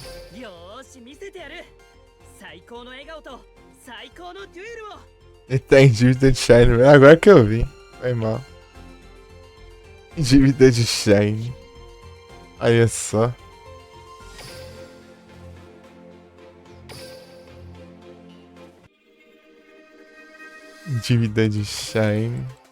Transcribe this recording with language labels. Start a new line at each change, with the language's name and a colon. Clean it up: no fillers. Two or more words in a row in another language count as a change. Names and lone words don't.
Japanese: よーし見せてやる。最高の笑顔と最高のデュエルを。
Portuguese: Ele tá em dívida de Shine. Agora que eu vi. Foi mal. Em dívida de Shine. Olha só. Dívida de Shine.